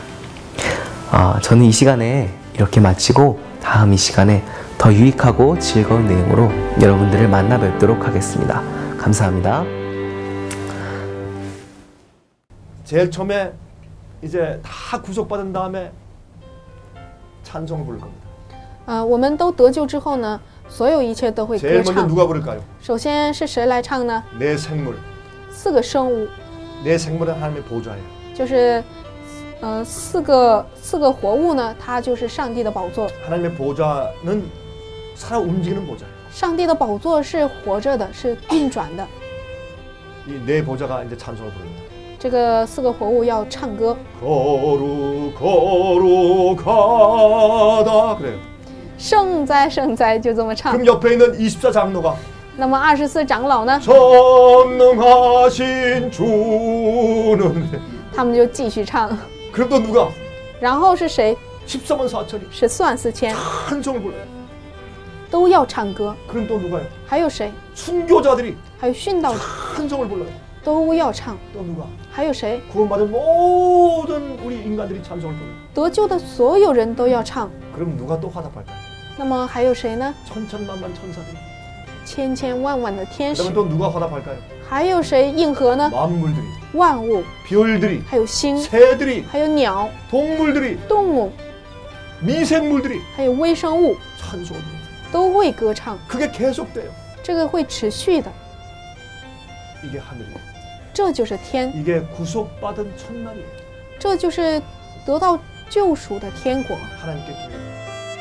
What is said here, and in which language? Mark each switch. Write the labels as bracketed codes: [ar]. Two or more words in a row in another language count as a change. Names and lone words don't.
[ko] 저는 이 시간에 이렇게 마치고 다음 이 시간에 더 유익하고 즐거운 내용으로 여러분들을 만나 뵙도록 하겠습니다. 감사합니다. 제일 처음에 이제 다 구속받은 다음에 찬송을 부를 겁니다. [zh] 我们都得救之后呢，所有一切都会 [ko] 제일 [zh] 歌 [ko] 먼저 [zh] 唱。 [ko] 누가 부를까요? [zh] 首先是谁来唱呢？ [ko] 내 생물. [zh] 4 个生物， [ko] 내 생물은 하나님의 보좌예요. [zh] 就是四个活物呢，它就是上帝的宝座。 [ko] 하나님의 보좌는 살아 움직이는 보좌예요. [zh] 上帝的宝座是活着的，是运转的。 [ko] 이 내 보좌가 이제 찬송을 부릅니다. [zh] 这个4个活物要唱歌。 [ko] 거룩하다 그래요. [zh] 圣哉，圣哉，就这么唱。 [ko] 그럼 옆에 있는 24장로가 [zh] 那么24长老呢？ [ko] 전능하신 주는 [zh] 他们就继续唱。 [ko] 그럼 또 누가? [zh] 然后是谁？ [ko] 14만 4천이 [zh] 14 万4千 [ko] 찬송을 불러요. [zh] 都要唱歌。 [ko] 그럼 또 누가요? [zh] 还有谁？ [ko] 순교자들이 [zh] 还有殉道者 [ko] 찬송을 불러요. [zh] 都要唱。 [ko] 또 누가? [zh] 还有谁？ [ko] 구원받은 모든 우리 인간들이 찬송을 불러요. [zh] 得救的所有人都要唱。 [ko] 그럼 누가 또 화답할까요? [zh] 那么还有谁呢？ [ko] 천천만만 천사들이. [zh] 千千万万的天使 [ko] 그러면 。또 누가 화답할까요? [zh] 还有谁应和呢？ [ko] 만물들이, [zh] 万物， [ko] 별들이, [zh] 还有星， [ko] 새들이, [zh] 还有鸟、 [ko] 동물들이, [zh] 动物， [ko] 미생물들이 [zh] 还有微生物 [ko] 찬송을 불러요. [zh] 都会歌唱。 [ko] 그게 계속돼요. [zh] 这个会持续的， [ko] 이게 하늘이에요. [zh] 这就是天， [ko] 이게 구속받은 첫날이에요. [zh] 这就是得到救赎的天国。 [ko] 하나님께 기도해요.